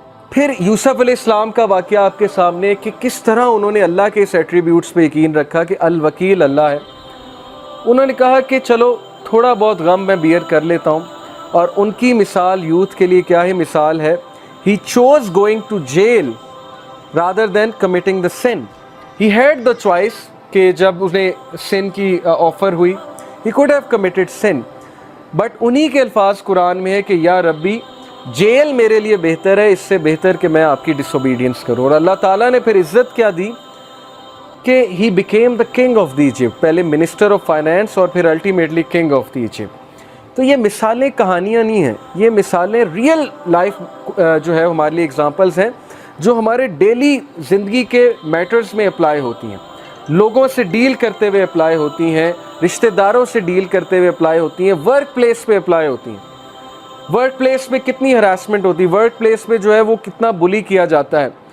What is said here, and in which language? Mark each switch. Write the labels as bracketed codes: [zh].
[ur] پھر یوسف علیہ السلام کا واقعہ آپ کے سامنے کہ کس طرح انہوں نے اللہ کے اس ایٹریبیوٹس پہ یقین رکھا کہ الوکیل اللہ ہے۔ انہوں نے کہا کہ چلو تھوڑا بہت غم میں بیئر کر لیتا ہوں، اور ان کی مثال یوتھ کے لیے کیا ہی مثال ہے۔ [en] He chose going to jail rather than committing the sin. He had the choice [ur] کہ جب انہیں sin کی آفر ہوئی، [en] he could have committed sin. [ur] But انہی کے الفاظ قرآن میں ہے کہ یا ربی جیل میرے لیے بہتر ہے، اس سے بہتر کہ میں آپ کی ڈس اوبیڈینس کروں۔ اور اللہ تعالیٰ نے پھر عزت کیا دی کہ [en] he became the king of the Egypt، [ur] پہلے منسٹر آف فائنانس اور پھر ultimately king of the Egypt. تو یہ مثالیں کہانیاں نہیں ہیں، یہ مثالیں ریئل لائف جو ہے ہمارے لیے اگزامپلز ہیں، جو ہمارے ڈیلی زندگی کے میٹرز میں اپلائی ہوتی ہیں، لوگوں سے ڈیل کرتے ہوئے اپلائی ہوتی ہیں، رشتہ داروں سے ڈیل کرتے ہوئے اپلائی ہوتی ہیں، ورک پلیس پہ اپلائی ہوتی ہیں۔ ورک پلیس میں کتنی ہراسمنٹ ہوتی ہے، ورک پلیس میں جو ہے وہ کتنا بلی کیا جاتا ہے،